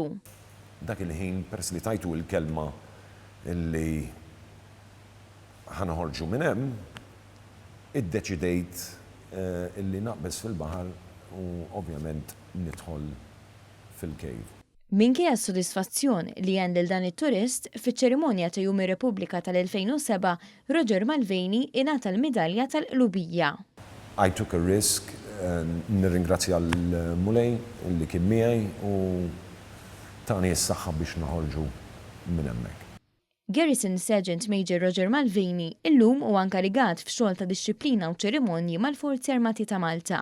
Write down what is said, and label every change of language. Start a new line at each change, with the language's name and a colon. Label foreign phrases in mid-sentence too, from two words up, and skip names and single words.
Maltese: Dak il-ħin peress li tajtu il-kelma illi ħanoħorġu minn hemm, iddeċidejt illi naqbes fil-baħar u ovvjament nidħol fil-cave. Minkejja s-sodisfazzjon li għand lil dan it-turist, fiċ-ċerimonja ta' Jum ir-Repubblika tal-2007, Roger Mulvaney ingħata l-Midalja tal-Qlubija.
English: I took a risk,
Maltese: nirringrazzja l-Mulej li kien miegħi u tani s-saħħa biex naħorġu minn hemmhekk. Garrison Sergeant Major Roger Mulvaney illum huwa inkarigat f'xogħol ta' dixxiplina u ċerimonji mal-Forzi Armati ta' Malta.